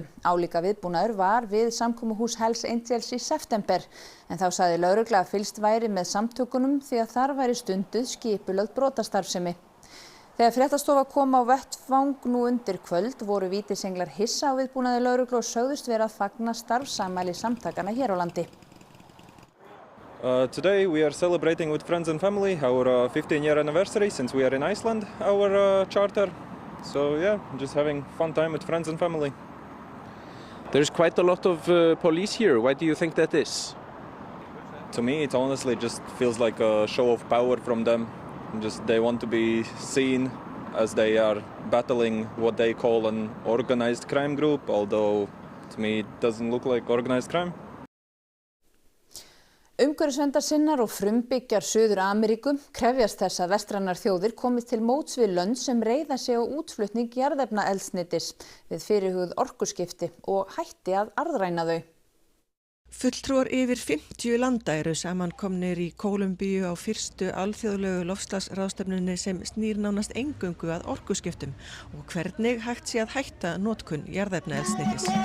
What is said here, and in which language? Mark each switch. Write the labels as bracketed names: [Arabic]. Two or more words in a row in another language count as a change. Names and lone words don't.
[Icelandic] Álíka viðbúnaður var við samkomuhús Hells Angels í september en þá sagði lögregla að fylgst væri með samtökunum því að þar væri stunduð skipulögð brotastarfsemi. Þegar fréttastofa kom á vettvang nú undir kvöld voru vítisenglar hissa á viðbúnaði lögreglu og sögðust vera að fagna starfsafmæli samtakanna hér á landi. [English] Today we are celebrating with friends and family our 15-year anniversary since we are in Iceland, our charter. So yeah, just having fun time with friends and family. There's quite a lot of police here. Why do you think that is? To me, it honestly just feels like a show of power from them. Just they want to be seen as they are battling what they call an organized crime group, although to me it doesn't look like organized crime. [Icelandic] Umhverfisverndarsinnar og frumbyggjar Suður-Ameríku krefjast þess að vestrænar þjóðir komist til móts við lönd sem reiða sig á útflutning jarðefnaeldsneytis við fyrirhuguð orkuskipti og hætti að arðræna þau. Fulltrúar yfir 50 landa eru samankomnir í Kólumbíu á fyrstu alþjóðlegu loftslagsráðstefnunni sem snýr nánast eingöngu að orkuskiptum og hvernig hægt sé að hætta notkun jarðefnaeldsneytis.